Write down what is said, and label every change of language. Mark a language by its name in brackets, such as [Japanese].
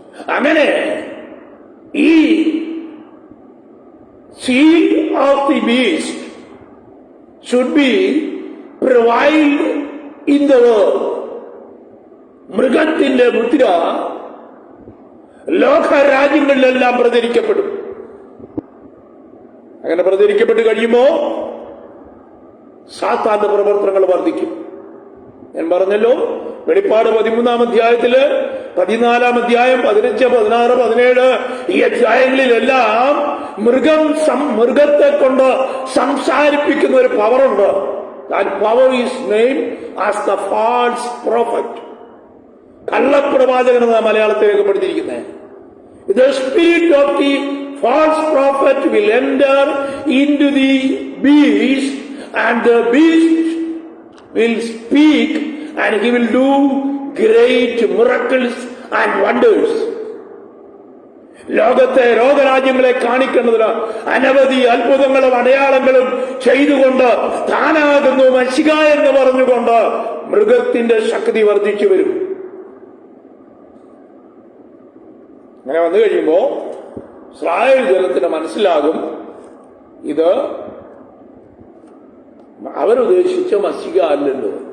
[Malayalam] അങ്ങനെ ഈ [English] seal of the beast should be prevailed in the world. [Malayalam] മൃഗത്തിന്റെ മുദ്ര ലോകരാജ്യങ്ങളിലെല്ലാം പ്രചരിക്കപ്പെടും. അങ്ങനെ പ്രചരിക്കപ്പെട്ട് കഴിയുമ്പോ സാത്താന്റെ പ്രവർത്തനങ്ങൾ വർദ്ധിക്കും. ഞാൻ പറഞ്ഞല്ലോ, വെളിപ്പാട് 13-ാം അധ്യായത്തില് 14-ാം അധ്യായം 15, 16, 17 ഈ അധ്യായങ്ങളിലെല്ലാം മൃഗത്തെ കൊണ്ട് സംസാരിപ്പിക്കുന്ന ഒരു പവറുണ്ട്. [English] That power is named as the false prophet. [Malayalam] കള്ളപ്രവാചകൻ എന്ന മലയാളത്തിൽ രേഖപ്പെടുത്തിയിരിക്കുന്നത്. [English] The spirit of the false prophet will enter into the beast, and the beast will speak, and he will do great miracles and wonders. [Malayalam] ലോകത്തെ ലോകരാജ്യങ്ങളെ കാണിക്കുന്നതിന് അനവധി അത്ഭുതങ്ങളും അടയാളങ്ങളും ചെയ്തുകൊണ്ട് താനാകുന്നു മശിഹ എന്ന് പറഞ്ഞുകൊണ്ട് മൃഗത്തിന്റെ ശക്തി വർദ്ധിച്ചു വരും. അങ്ങനെ വന്നു കഴിയുമ്പോ ഇസ്രായേൽ ജനത്തിന് മനസ്സിലാകും, ഇത് അവരുദ്ദേശിച്ച മശിഹ അല്ലല്ലോ.